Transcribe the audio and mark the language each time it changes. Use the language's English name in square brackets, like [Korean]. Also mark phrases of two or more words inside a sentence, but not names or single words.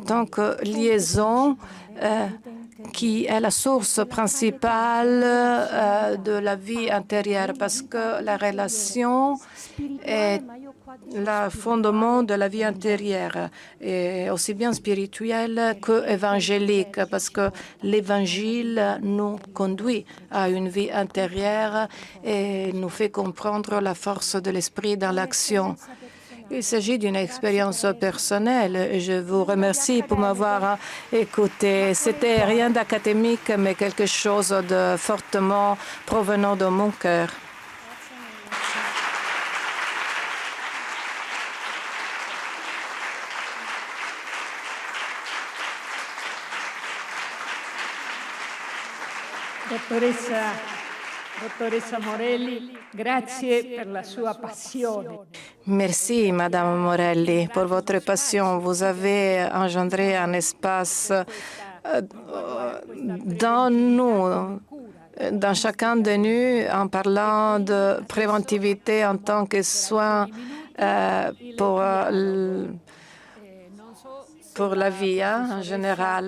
[French] tant que liaison qui est la source principale de la vie intérieure, parce que la relation est le fondement de la vie intérieure, et aussi bien spirituelle que évangélique, parce que l'évangile nous conduit à une vie intérieure et nous fait comprendre la force de l'esprit dans l'action. Il s'agit d'une expérience personnelle et je vous remercie pour m'avoir écouté. C'était rien d'académique, mais quelque chose de fortement provenant de mon cœur. [Italian] Dottoressa Morelli, grazie per la sua passione. [French] Merci, Madame Morelli, pour votre passion. Vous avez engendré un espace dans nous, dans chacun de nous, en parlant de préventivité en tant que soin pour la vie en général.